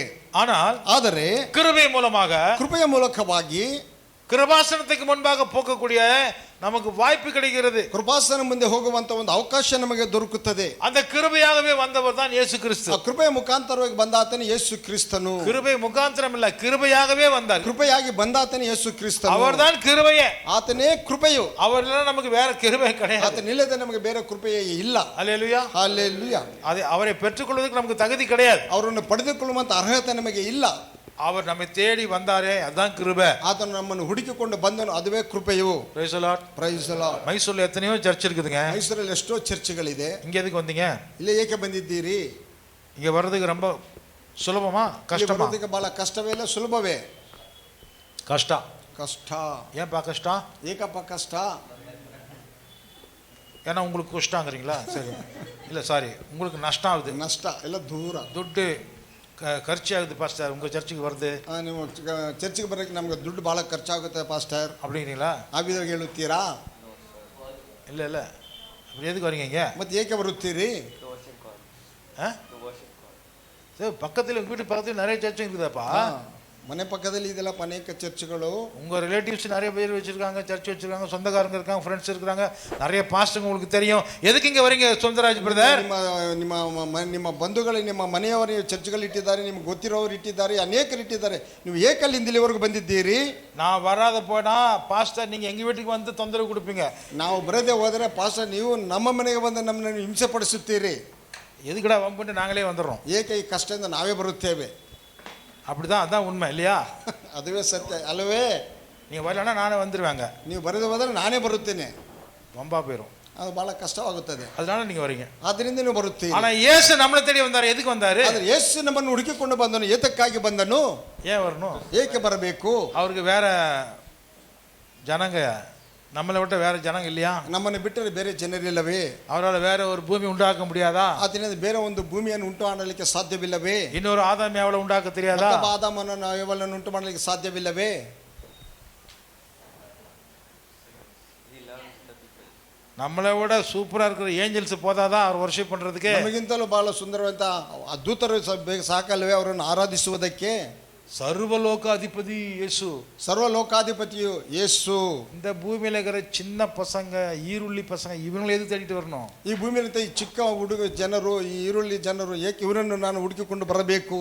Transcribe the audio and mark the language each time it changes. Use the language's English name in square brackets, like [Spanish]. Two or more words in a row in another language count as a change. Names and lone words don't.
[Tamil] ஆனால் [Kannada] ಆದರೆ [Tamil] கிருபை மூலமாக, [Kannada] ಕೃಪೆಯ ಮೂಲಕವಾಗಿ [Tamil] கிருபாசனத்துக்கு முன்பாக போகக்கூடிய நமக்கு வாய்ப்பு கிடைக்கிறது. [Kannada] ಕೃಪಾಸನ ಮುಂದೆ ಹೋಗುವಂತ ಒಂದು ಅವಕಾಶ ನಮಗೆ ದೊರಕುತ್ತದೆ. [Tamil] அந்த கிருபையாகவே வந்தவர் தான் இயேசு கிறிஸ்து. [Kannada] ಆ ಕೃಪೆಯ ಮುಖಾಂತರವಾಗಿ ಬಂದಾತನೇ ಯೇಸು ಕ್ರಿಸ್ತನು. [Tamil] கிருபை முகாந்திரம் இல்ல, கிருபையாகவே வந்தார். [Kannada] ಕೃಪೆಯಾಗಿ ಬಂದಾತನೇ ಯೇಸು ಕ್ರಿಸ್ತನು. [Tamil] அவர்தான் கிருபையே, [Kannada] ಆತನೇ ಕೃಪೆಯು. [Tamil] அவர்ல நமக்கு வேற கிருபை கிடையாது. [Kannada] ಆತನಿಲ್ಲದೆ ನಮಗೆ ಬೇರೆ ಕೃಪೆಯೇ ಇಲ್ಲ. [Tamil] ஹல்லேலூயா. [Kannada] ಹಲ್ಲೇಲೂಯಾ. [Tamil] அது அவரை பெற்றுக்கொள்வதற்கு நமக்கு தகுதி கிடையாது. [Kannada] ಅವರನ್ನು ಪಡೆದುಕೊಳ್ಳುವಂತ ಅರ್ಹತೆ ನಮಗೆ ಇಲ್ಲ. [Tamil] அவர் நம்மை தேடி வந்தாரே, அதான் கிருபை. [Kannada] ಆತನು ನಮ್ಮನ್ನು ಹುಡುಕಿಕೊಂಡು ಬಂದನು, ಅದುವೇ ಕೃಪೆಯು. [English] Praise the Lord. Praise the Lord. [Tamil] மைசூர்ல எத்தனையோ சர்ச் இருக்குதுங்க. [Kannada] ಮೈಸೂರಲ್ಲಿ ಎಷ್ಟೋ ಚರ್ಚ್ಗಳಿದೆ. [Tamil] இங்க எதுக்கு வந்தீங்க? [Kannada] ಇಲ್ಲೇ ಏಕೆ ಬಂದಿದ್ದೀರಿ? [Tamil] இங்க வர்றதுக்கு ரொம்ப சுலபமா கஷ்டமா? [Kannada] ಬರೋದಕ್ಕೆ ಬಹಳ ಕಷ್ಟವೇ ಇಲ್ಲ, ಸುಲಭವೇ? [Tamil] கஷ்ட. [Kannada] ಕಷ್ಟ. [Tamil] ஏன்பா கஷ்டம்? [Kannada] ಏಕಪ್ಪ ಕಷ್ಟ? [Tamil] ஏன்னா உங்களுக்கு கஷ்டங்கிறீங்களா? சரி, இல்ல சாரி, உங்களுக்கு நஷ்டம் ஆகுது. [Kannada] ನಷ್ಟ ಎಲ್ಲ ದೂರ. [Tamil] துட்டு ಖರ್ಚು ಆಗುது பாஸ்டர், உங்க சர்ச்சுக்கு வருது. [Kannada] ನೀವು ಚರ್ಚಿಗೆ ಬರೋಕ್ಕೆ ನಮ್ಗೆ ದುಡ್ಡು ಭಾಳ ಖರ್ಚಾಗುತ್ತೆ ಪಾಸ್ಟರ್ [Tamil] அப்படிங்கிறீங்களா? [Kannada] ಆ ವಿಧವಾಗಿ ಹೇಳುತ್ತೀರಾ? [Tamil] இல்ல இல்ல, அப்படி எதுக்கு வரீங்க இங்க? [Kannada] ಮತ್ತೆ ಏಕೆ ಬರುತ್ತೀರಿ? [Tamil] பக்கத்தில் உங்க வீட்டு பக்கத்தில் நிறைய சர்ச்சும் இருக்குதாப்பா. [Kannada] ಮನೆ ಪಕ್ಕದಲ್ಲಿ ಇದೆಲ್ಲ ಅನೇಕ ಚರ್ಚ್ಗಳು. [Tamil] உங்க ரிலேட்டிவ்ஸ் நிறைய பேர் வச்சிருக்காங்க, சர்ச் வச்சிருக்காங்க, சொந்தக்காரங்க இருக்காங்க, ஃப்ரெண்ட்ஸ் இருக்காங்க, நிறைய பாஸ்டர்ங்க உங்களுக்கு தெரியும். எதுக்கு இங்க வரீங்க சுந்தரராஜ் பிரதர்? [Kannada] ನಿಮ್ಮ ಬಂಧುಗಳು, ನಿಮ್ಮ ಮನೆಯವರು ಚರ್ಚ್ಗಳು ಇಟ್ಟಿದ್ದಾರೆ, ನಿಮ್ಗೆ ಗೊತ್ತಿರೋರು ಇಟ್ಟಿದ್ದಾರೆ, ಅನೇಕರು ಇಟ್ಟಿದ್ದಾರೆ. ನೀವು ಏಕಲ್ಲಿಂದ ಇಲ್ಲಿವರೆಗೂ ಬಂದಿದ್ದೀರಿ. [Tamil] நான் வராத போனா பாஸ்டர் நீங்க எங்க வீட்டுக்கு வந்து தொந்தரவு கொடுப்பீங்க. [Kannada] ನಾವು ಬರದೇ ಹೋದರೆ ಪಾಸ್ಟರ್ ನೀವು ನಮ್ಮ ಮನೆಗೆ ಬಂದು ನಮ್ಮನ್ನು ಹಿಂಸೆ ಪಡಿಸುತ್ತೀರಿ. [Tamil] எதுக்குடா வம்புன்னு நாங்களே வந்துடுறோம். [Kannada] ಏಕೆ ಈ ಕಷ್ಟದಿಂದ ನಾವೇ ಬರುತ್ತೇವೆ. [Tamil] அப்படிதான், அதான் உண்மை இல்லையா? [Kannada] ಅದುವೇ ಸತ್ಯ ಅಲ್ಲವೇ? [Tamil] நீங்க வரலன்னா நானே வந்துருவாங்க. [Kannada] ನೀವು ಬರದೇ ಹೋದರೆ ನಾನೇ ಬರುತ್ತೇನೆ. [Tamil] வம்பா போயிடும். [Kannada] ಅದು ಬಹಳ ಕಷ್ಟವಾಗುತ್ತದೆ. [Tamil] அதனால நீங்க வரீங்க. [Kannada] ಆದ್ದರಿಂದ ನೀವು ಬರುತ್ತೀರಿ. [Tamil] ஆனா இயேசு நம்மளை தேடி வந்தாரு. எதுக்கு வந்தாரு? [Kannada] ಆದರೆ ಯೇಸು ನಮ್ಮನ್ನು ಹುಡುಕಿಕೊಂಡು ಬಂದನು. ಏತಕ್ಕಾಗಿ ಬಂದನು? [Tamil] ஏன் வரணும்? [Kannada] ಏಕೆ ಬರಬೇಕು? [Tamil] அவருக்கு வேற ஜனங்க, நம்மளை விட்ட வேற ஜனங்க இல்லையா? [Kannada] ನಮ್ಮನ್ನು ಬಿಟ್ಟರೆ ಬೇರೆ ಜನರಿಲ್ಲವೇ? [Tamil] அவரால் வேற ஒரு பூமி உண்டாக்க முடியாதா? [Kannada] ಆತನಿಂದ ಬೇರೆ ಒಂದು ಭೂಮಿಯನ್ನು ಉಂಟು ಮಾಡಲಿಕ್ಕೆ ಸಾಧ್ಯವಿಲ್ಲವೇ? [Tamil] இன்னொரு ஆதாம் ஏவலை உண்டாக்க தெரியாதா? [Kannada] ಆದಾಮನನ್ನು ಏವಲನ್ನು ಉಂಟು ಮಾಡಲಿಕ್ಕೆ ಸಾಧ್ಯವಿಲ್ಲವೇ? [Tamil] நம்மளை விட சூப்பரா இருக்கிற ஏஞ்சல்ஸ் போதாதான் அவர் வர்ஷிப் பண்றதுக்கு? [Kannada] ನಮಗಿಂತಲೂ ಬಹಳ ಸುಂದರವಾದ ದೂತರು ಸಾಕಲ್ವೇ ಅವರನ್ನು ಆರಾಧಿಸುವುದಕ್ಕೆ? [Tamil] சர்வலோக அதிபதி இயேசு, [Kannada] ಸರ್ವಲೋಕಾಧಿಪತಿಯು ಯೇಸು. [Tamil] இந்த பூமியில இருக்கிற சின்ன பசங்க, ஈருள்ளி பசங்க, இவங்களை எது தேடிட்டு வரணும்? [Kannada] ಈ ಭೂಮಿಯಲ್ಲಿ ಈ ಚಿಕ್ಕ ಹುಡುಗ ಜನರು, ಈ ಈರುಳ್ಳಿ ಜನರು, ಏಕೆ ಇವರನ್ನು ನಾನು ಹುಡುಕಿಕೊಂಡು ಬರಬೇಕು?